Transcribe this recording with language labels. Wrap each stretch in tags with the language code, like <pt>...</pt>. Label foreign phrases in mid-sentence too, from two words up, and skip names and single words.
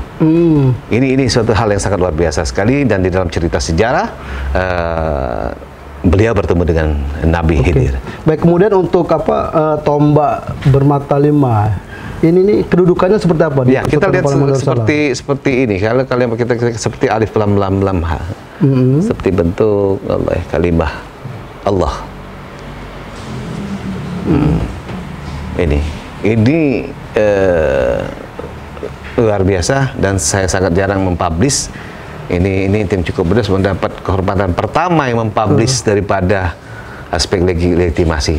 <id>Ini suatu hal yang sangat luar biasa sekali, dan di dalam cerita sejarah beliau bertemu dengan Nabi Khidir. Baik, kemudian untuk tombak bermata 5 ini nih kedudukannya seperti apa? Ya, kita lihat seperti ini. Kalau kalian kita seperti</id> <ar>alif lam lam lam ha.</ar> <id>Seperti bentuk Allah, kalimah Allah. Ini luar biasa, dan saya sangat jarang mempublish. Ini tim Cukup Pedas mendapat kehormatan pertama yang mempublish daripada aspek legitimasi.</id>